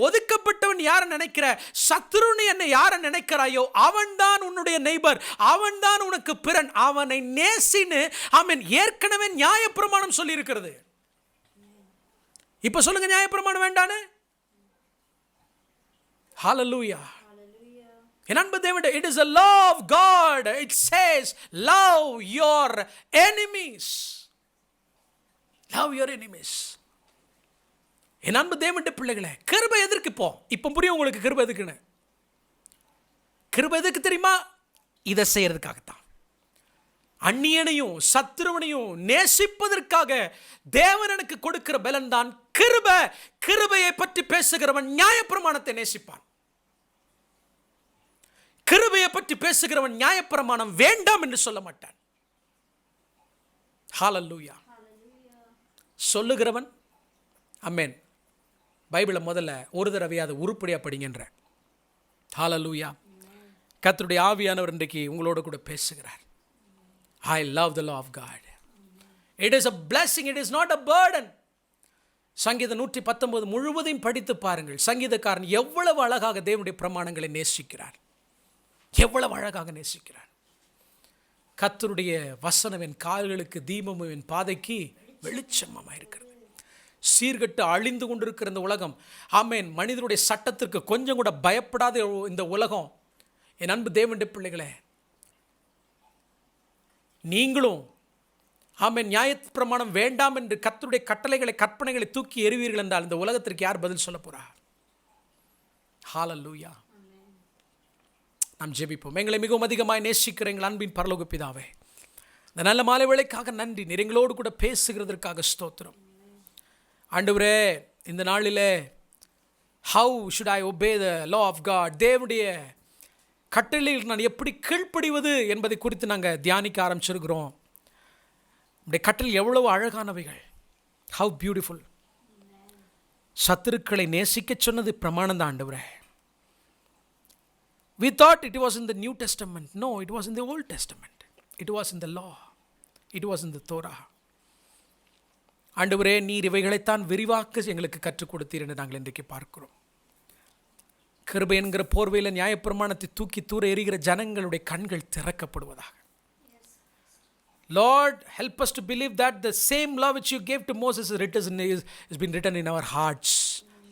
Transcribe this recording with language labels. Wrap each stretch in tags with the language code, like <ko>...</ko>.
<ta>ஒதுக்கப்பட்டவன் யாரை நினைக்கிற? சத்துருன்னு என்னை யாரை நினைக்கிறாயோ அவன்தான் உன்னுடைய நெய்பர், அவன்தான் உனக்கு பிறன். அவனை நேசின்னு ஆமென் ஏற்கனவே நியாயப்பிரமாணம் சொல்லி இருக்கிறது. இப்ப சொல்லுங்க, நியாயப்பிரமாணம் வேண்டானே?</ta> <en>Hallelujah. In</en> <ta>அன்பு தேவனே,</ta> <en>it is a law of God. It says love your enemies. Love your enemies.</en> <ta>என் அன்பு தேவனுடைய பிள்ளைகளே, கிருபை எதற்கு? இப்போ புரியும் உங்களுக்கு கிருபை எதுக்குன்னு. கிருபை எதுக்கு தெரியுமா? இதை செய்யறதுக்காகத்தான். அந்நியனையும் சத்துருவனையும் நேசிப்பதற்காக தேவன் எனக்கு கொடுக்கிற பலன் தான் கிருபை. கிருபையை பற்றி பேசுகிறவன் நியாயப்பிரமாணத்தை நேசிப்பான். கிருபையை பற்றி பேசுகிறவன் நியாயப்பிரமாணம் வேண்டாம் என்று சொல்ல மாட்டான். ஹல்லேலூயா. சொல்லுகிறவன் ஆமென். பைபிளை முதல்ல ஒரு தடவையாவது உருப்படியா படிங்கன்ற. ஹல்லேலூயா. கர்த்தருடைய ஆவியானவர் இன்றைக்கு உங்களோட கூட பேசுகிறார்.</ta> <en>I love the law of God. It is a blessing, it is not a burden.</en> <ta>சங்கீதம் 119 முழுவதையும் படித்து பாருங்கள். சங்கீதக்காரன் எவ்வளவு அழகாக தேவனுடைய பிரமாணங்களை நேசிக்கிறார், எவ்வளவு அழகாக நேசிக்கிறார். கர்த்தருடைய வசனம் என் கால்களுக்கு தீபமும் என் பாதைக்கு வெளிச்சமாக இருக்கிறது. சீர்கட்டு அழிந்து கொண்டிருக்கிற இந்த உலகம், ஆமென், மனிதனுடைய சட்டத்திற்கு கொஞ்சம் கூட பயப்படாத இந்த உலகம், என் அன்பு தேவனுடைய பிள்ளைகளே, நீங்களும் ஆமென் நியாயப்பிரமாணம் வேண்டாம் என்று கர்த்தருடைய கட்டளைகளை கற்பனைகளை தூக்கி எறிவீர்கள் என்றால் இந்த உலகத்திற்கு யார் பதில் சொல்ல போறார்? ஹல்லேலூயா. நாம் ஜெபிப்போம். எங்களை மிகவும் அதிகமாய் நேசிக்கிற எங்கள் அன்பின் பரலோக பிதாவே, இந்த நல்ல மாலை வேளைக்காக நன்றி. நீர் எங்களோடு கூட பேசுகிறதற்காக ஸ்தோத்திரம். ஆண்டவரே, இந்த நாளிலே</ta> <en>how should I obey the law of God?</en> <ta>தேவனுடைய கட்டளையில் நான் எப்படி கீழ்ப்படிவது என்பதை குறித்து நாங்கள் தியானிக்க ஆரம்பிச்சிருக்கிறோம். நம்முடைய கட்டளை எவ்வளவு அழகானவைகள்.</ta> <en>How beautiful.</en> <ta>சத்துருக்களை நேசிக்க சொன்னது பிரமாணம் தான் ஆண்டவரே.</ta> <en>We thought it was in the New Testament. No, it was in the Old Testament. It was in the law. It was in the Torah.</en> <ta>ஆண்டவரே, நீர் இவைகளைத்தான் விரிவாக்க எங்களுக்கு கற்றுக் கொடுத்தீர் என்று நாங்கள் இன்றைக்கு பார்க்கிறோம். கிருபை என்கிற போர்வையில் நியாயப்பிரமாணத்தை தூக்கி தூர எறிகிற ஜனங்களுடைய கண்கள் திறக்கப்படுவதாக.</ta> <en>Lord, help us to believe that the same law which you gave to Moses has been written in our hearts.</en>